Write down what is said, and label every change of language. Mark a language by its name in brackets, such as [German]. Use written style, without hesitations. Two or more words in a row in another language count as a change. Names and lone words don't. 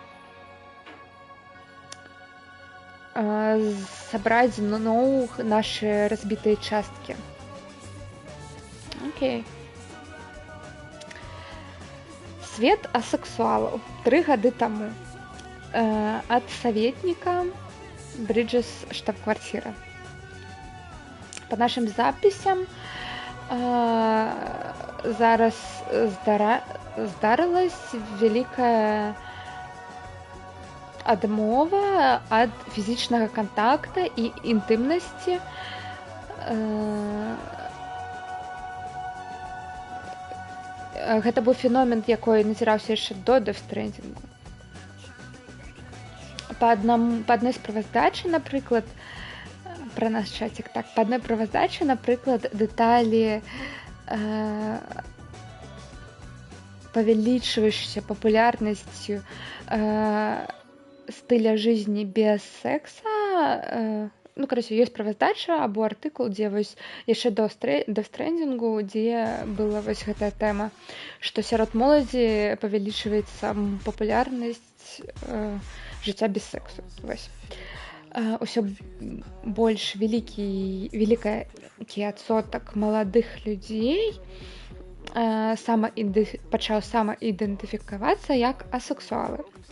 [Belarusian] Сабраць зноў нашы разбітыя часткі. Окей. Свет асексуалаў 3 гады таму. Ад саветніка Бріджес штаб-квартира. По нашим запісям зараз здарылась вялікая адмова ад фізічнага кантакта і інтымнасці. Гэта быў феномен, якой назіраўся яшчэ до дэфстрэндзінгу. Па адной справаздачы, напрыклад, пра наш чацік, так, па адной справаздачы, напрыклад, дэталі павялічваючыся папулярнасцю стыля жизни без секса. [Russian] Ну, короче, [Belarusian] ёсць справаздача або артыкул, дзе вось яшчэ до стрэндзінгу, дзе была вось гэтая тэма, што сярод моладзі павялічваецца папулярнасць жыцця без сексу. Вось. Усё больш вялікі адсотак маладых людзей пачаў самаідэнтыфікавацца як асексуалы.